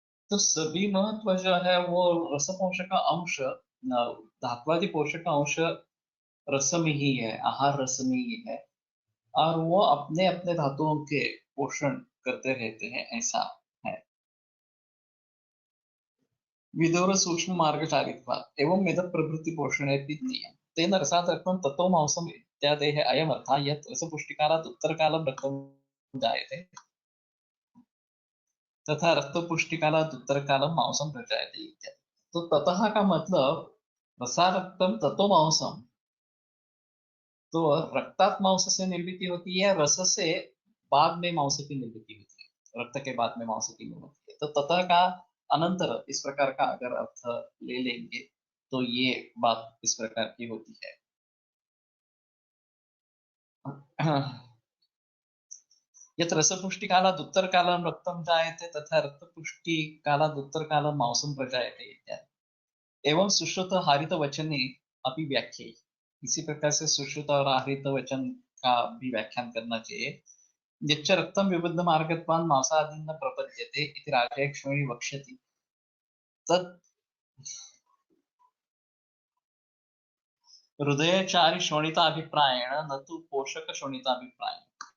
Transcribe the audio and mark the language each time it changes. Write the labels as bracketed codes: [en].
[hi] तो सभी महत्व जो है वो रस पोषक अंश, धात्वादि पोषक अंश रस में ही है, आहार रस में ही है, और वो अपने अपने धातुओं के पोषण करते रहते हैं, ऐसा है। [sa] विदुर सूक्ष्म मार्गचारित्वात् एवं मेद प्रभृति पोषणे तेन रसात् रक्तं ततो मांसम् इत्यादेः अयम् अर्थः यत् रसपुष्टिकालात् उत्तरकालं रक्तं जायते तथा रक्तपुष्टिकालात् उत्तरकालं मांसं प्रजायते इत्यादि। [hi] तो ततः का मतलब [sa] रसारक्तम ततो मांसम, [hi] तो रक्तात् मांस से निर्मित होती है, रस से बाद में मांस की निर्मित होती है, रक्त के बाद में मांस की निर्मित है। तो ततः का अनंतर इस प्रकार का अगर अर्थ ले लेंगे तो ये बात इस प्रकार की होती है। [sa] यत् रसपुष्टिकालात् उत्तरकालं रक्तं जायते तथा रक्तपुष्टिकालात् उत्तरकालं मांसं प्रजायते इत्यादि। एवं सुश्रुत हारित वचने अपि व्याख्यायि। [hi] इसी प्रकार से सुश्रुत और आहृत वचन का भी व्याख्यान करना चाहिए। [sa] यच्च रक्तं विबुद्ध मार्गत्वान् मांसादीन् न प्रपद्यते इति राजयक्ष्मणि वक्ष्यति तत् हृदयचारि शोणिताभिप्रायेण न तु पोषक शोणिताभिप्रायेण।